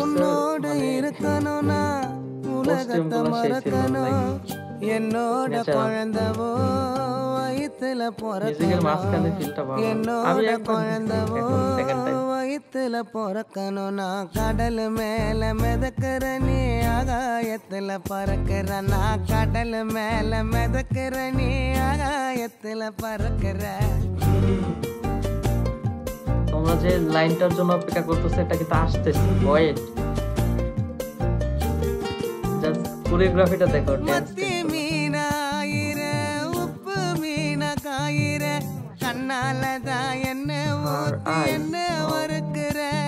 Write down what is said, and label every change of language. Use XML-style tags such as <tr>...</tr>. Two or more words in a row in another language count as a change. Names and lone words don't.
<ta>உன்னோட இருக்கணும்னா உலகத்தை மறக்கணும் என்னோட குழந்தவோ வயித்துல பிறக்கணும் என்னோட குழந்தவோ வயித்துல பிறக்கணும் நான் கடல் மேல மிதக்கிற நீ ஆகாயத்துல பறக்கிற நான் கடல் மேல மிதக்கிற நீ ஆகாயத்துல பறக்கிற</ta> <bn>তোমরা যে লাইনটার জন্য অপেক্ষা করতেছো এটা কিন্তু আসতেছে।</bn> <en>wait, just</en> <bn>কোরিওগ্রাফিটা দেখো।</bn> <ta>மத்தி மீனாயிர உப்பு மீன காயிர கண்ணாலதான் என்ன ஊத்தி என்ன வறுக்கிற</ta>